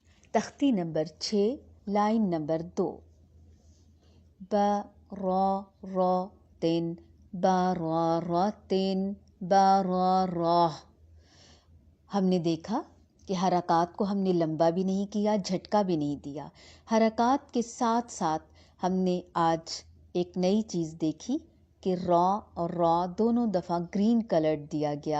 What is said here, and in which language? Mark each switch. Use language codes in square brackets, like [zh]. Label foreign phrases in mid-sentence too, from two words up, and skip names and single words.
[ur] تختی نمبر 6 لائن نمبر 2. [ar] با را را تن با را را تن با را راہ. [ur] ہم نے دیکھا کہ حرکات کو ہم نے لمبا بھی نہیں کیا، جھٹکا بھی نہیں دیا. حرکات کے ساتھ ساتھ ہم نے آج ایک نئی چیز دیکھی کہ را اور را دونوں دفعہ [en] green colored [ur] دیا گیا.